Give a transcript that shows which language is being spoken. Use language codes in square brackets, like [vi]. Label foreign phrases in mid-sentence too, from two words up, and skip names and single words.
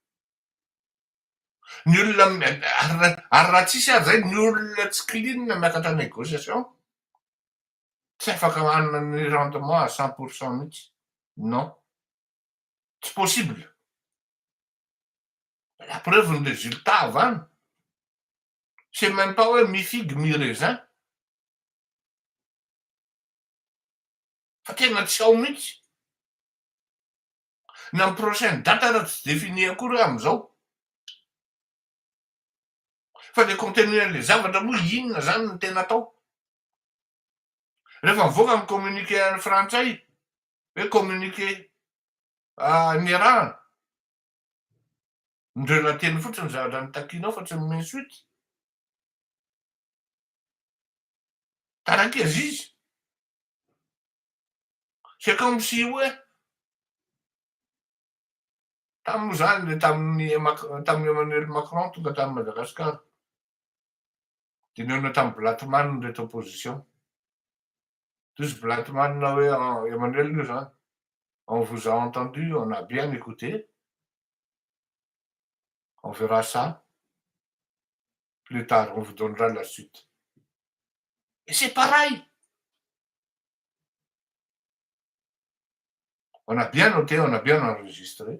[mg] Ny olona ary raha tsisy ary zay ny olona tsy clean miakatra négociation tsy afaka manana ny [fr] rendement à 100% [mg] mihitsy. Non, tsy possible. [fr] La preuve [mg] ny résultat avy any. [fr] C'est même pas hoe mi-figue mi-raisin. [mg] Fa tena tsy ao mihitsy. Na amin'ny [fr] prochaine date [mg] raha tsy défini akory am'izao. Fa le contenu an'le zavatra moa inona zany no tena atao. Rehefa mivoaka ny communiqué an'ny frantsay hoe communiqué niarahana. Ndreo lateny fotsiny zavatra nitakianao fa tsy main suite. Taranak'izy izy. [fr] C'est comme si [mg] hoe tamin'io zany le tamin'ny Emmanuel Macron tonga tamin'ny Madagasikara. De nihaona tamin'ny Blattman reto opposition. Tous Blattman hoe Emmanuel io zany. [fr] On vous a entendu, on a bien écouté. On verra ça plus tard, on vous donnera la suite. Et c'est pareil. On a bien noté, on a bien enregistré.